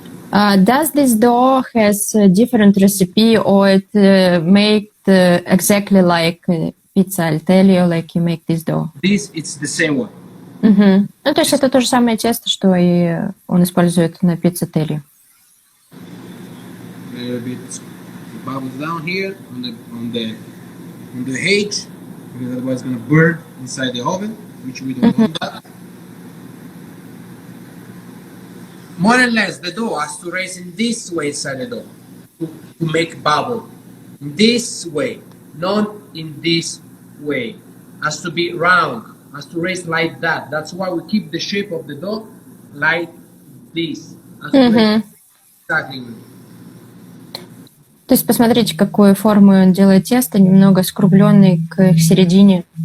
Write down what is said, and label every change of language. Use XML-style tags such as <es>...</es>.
<en>Does this dough has a different recipe or it made exactly like pizza al taglio, like you make this dough? This it's the same one.</en> <ru>Ну, то есть это то же самое тесто, что и он использует на пицце Teglia.</ru> <en>A little bit bubbles down here on the edge, because otherwise it's gonna burn inside the oven, which we don't want that. More or less, the dough has to raise in this way inside the dough to make bubble. In this way, not in this way. Has to be round. Has to raise like that. That's why we keep the shape of the dough like this. Exactly.</en> <ru>То есть посмотрите, какую форму он делает тесто, немного скругленный к середине.</ru>